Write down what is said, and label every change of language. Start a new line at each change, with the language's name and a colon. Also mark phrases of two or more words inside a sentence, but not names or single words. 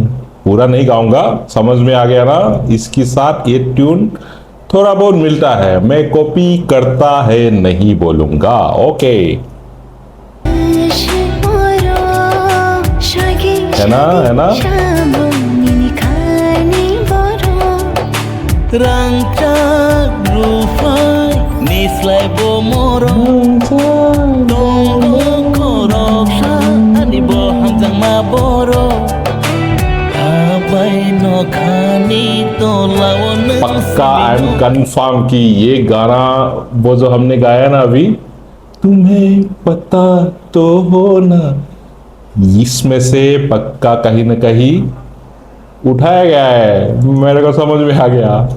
Hindi: पूरा नहीं गाऊंगा, समझ में आ गया ना। इसके साथ ये ट्यून थोड़ा बहुत मिलता है, मैं कॉपी करता है नहीं बोलूंगा। ओके, है ना।
Kok Borok: Rancak rufai nislai bomoro Tunggu koroksa Ani boham jang maboro Abai no khani to lawon
Hindi: पक्का
English: I am confirm
Hindi: कि ये गाना वो जो हमने गाया ना अभी, तुम्हें पता तो हो ना, इसमें से पक्का कहीं ना कहीं उठाया गया है। मेरे को समझ में आ गया।